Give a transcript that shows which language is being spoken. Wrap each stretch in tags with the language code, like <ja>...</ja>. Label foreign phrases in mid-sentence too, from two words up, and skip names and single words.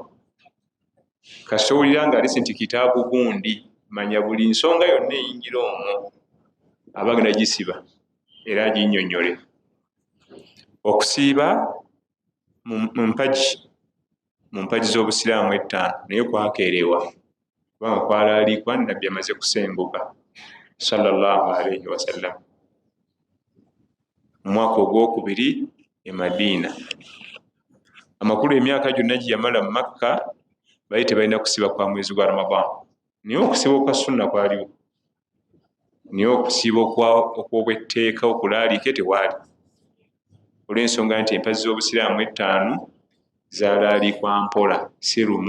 <lg>Kasita owulira nga alisi nti kitaabu gundi, manya buli nsonga yonna eyingira omwo abagenda gisiba era aginnyonnyole. Okusiiba mu mpagi z'obusiraamu 5 naye kwakeerewa kubanga kwalaalikwa nabbi amaze kusenguka</lg> <ar>صلى الله عليه وسلم</ar> <lg>mu mwaka ogwokubiri e Madiina. Amakulu emyaka gyonna gye yamala mu Makka bali tebalina kusiba kwa mwezi gwa Ramadan, naye okusiba okwa sunna kwaliwo, naye okusiba okw'obwetteeka okulaalike tewaali, olw'ensonga nti empazi z'obusiraamu 5 zaalaalikwa mpola si lumu.</lg>